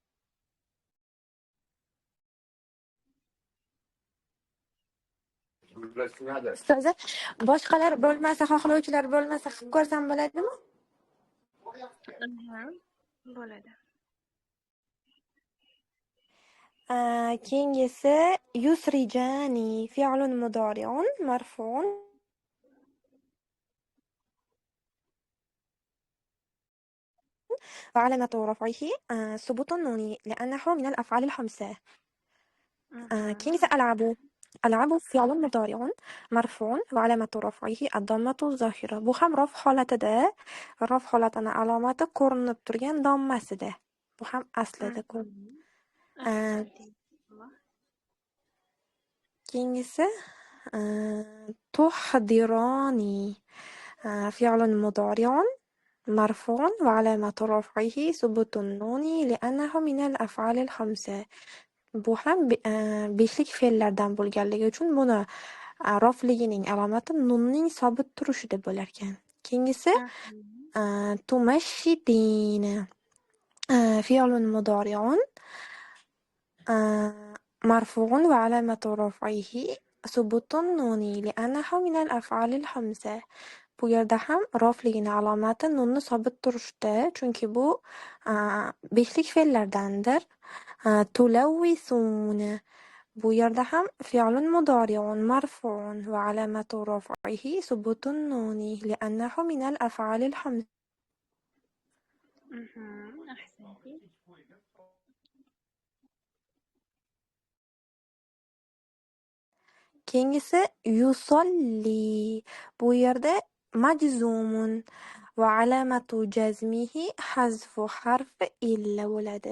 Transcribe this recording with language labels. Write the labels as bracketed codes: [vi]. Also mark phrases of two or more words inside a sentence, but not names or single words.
[uz] Ustoza, boshqalar bo'lmasa, xohlovchilar bo'lmasa qilib ko'rsam bo'ladimi? Bo'ladi. [ar] Keyingisi يسرجان فعل مضارع مرفوع وعلامة رفعه ثبوت النون لأنه من الأفعال الخمسة. كيف ألعب؟ ألعب فعل مضارع مرفوع وعلامة رفعه الضمة الظاهرة. [uz] Bu ham raf holatida, raf holatini alomati ko'rinib turgan dommasida. Bu ham aslida keyingisi [ar] تحضران فعل مضارع مرفوع وعلامة رفعه ثبوت النون لأنه من الأفعال الخمسة. [uz] Bu ham beshlik fe'llardan bo'lganligi uchun buni rofligining alomati nunning sobit turishi deb bo'lar ekan. [ar] Keyingisi تمشطين فعل مضارع مرفوع وعلامة رفعه ثبوت النون لأنه من الأفعال الخمسة. [uz] Bu yerda ham rofligining alomati nunni sobit turishda, chunki bu beshlik fe'llardandir. [ar] تلوثون [uz] bu yerda ham [ar] فعل مضارع مرفوع وعلامة رفعه ثبوت النون لأنه من الأفعال الخمسة. [uz] Ahsanti. [ar] Keyingisi يصلي [uz] bu yerda [ar] مجزوم وعلامة جزمه حذف حرف العلة bo'ladi.